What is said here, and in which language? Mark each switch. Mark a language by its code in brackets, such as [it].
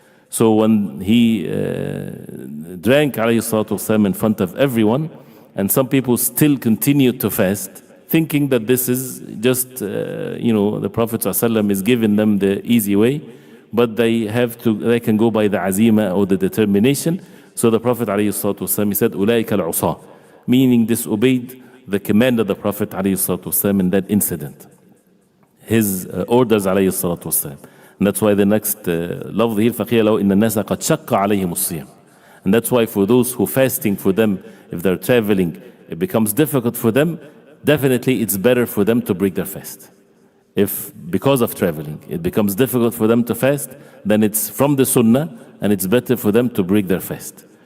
[en] So when he drank ﷺ in front of everyone, and some people still continued to fast, thinking that this is just, the Prophet ﷺ is giving them the easy way, but they can go by the azima or the determination. So the Prophet ﷺ, he said, [ar] أُولَٰئِكَ الْعُصَاة, [en] meaning disobeyed the command of the Prophet ﷺ in that incident. His orders ﷺ. And that's why the next lafz here, [ar] فَقِيلَ لَهُ إِنَّ النَّاسَ قَدْ شَقَّ عَلَيْهِمُ الصِّيَامُ. [en] And that's why for those who fasting for them, if they're traveling, it becomes difficult for them, definitely it's better for them to break their fast. If because of traveling, it becomes difficult for them to fast, then it's from the sunnah, and it's better for them to break their fast.